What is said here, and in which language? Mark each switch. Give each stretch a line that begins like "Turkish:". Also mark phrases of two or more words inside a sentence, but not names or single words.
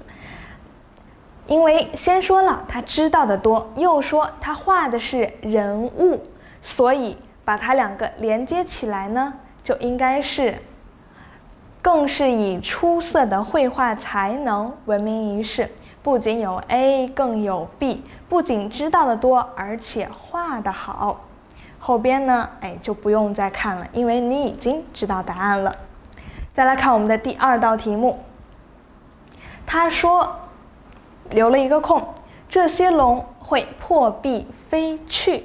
Chinese: 因為先說了他知道的多，又說他畫的是人物，所以把它2個連接起來呢，就應該是更是以出色的繪畫才能聞名於世。不僅有 A，更有 B， 不僅知道的多，而且畫得好。後邊呢，就不用再看了，因為你已經知道答案了。再來看我们的第2道題目，他說留了一個空， 這些龍會破壁飛去。